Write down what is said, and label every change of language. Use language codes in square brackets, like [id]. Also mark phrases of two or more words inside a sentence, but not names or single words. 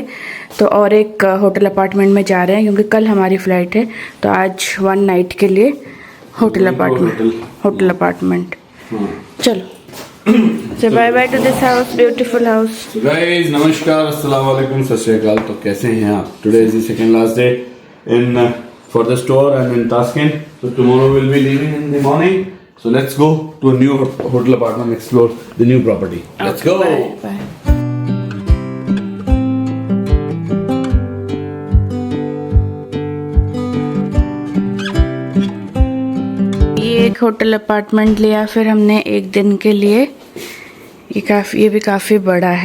[hi] तो और एक [en] hotel apartment [hi] में जा रहे हैं क्योंकि कल हमारी फ़्लाइट है। तो आज 1 नाइट के लिए [en] hotel apartment. चलो say bye bye to this house, beautiful house. [hi] गाइस नमस्कार, [ar] السلام عليكم, [pa] ਸਤ ਸ੍ਰੀ ਅਕਾਲ। [hi] तो कैसे हैं आप? [en] today is the second last day in for the store. I'm in Tashkent, so tomorrow we'll be leaving in the morning. So let's go to a new hotel apartment, explore the new property. Let's go. Bye. [hi] ये एक [en] hotel apartment [hi] लिया फिर हमने एक दिन के लिए। ये भी काफ़ी बड़ा है।